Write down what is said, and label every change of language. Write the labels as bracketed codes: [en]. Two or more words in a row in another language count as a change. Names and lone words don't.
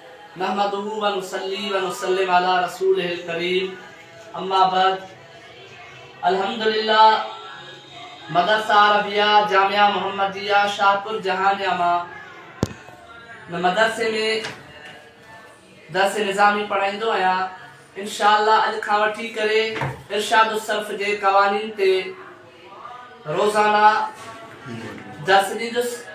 [ar] نحمده ونصلي ونسلم على رسوله الكريم أما بعد الحمد لله [sd] मदरसा अरबिया जामिया मोहम्मदिया शाहपुर जहानिया मदरसे में दर्स निज़ामी पढ़ाईंदो आहियां। इंशाअल्लाह अॼु खां वठी करे इरशाद सर्फ जे क़वानीन ते रोज़ाना दर्स ॾींदुसि।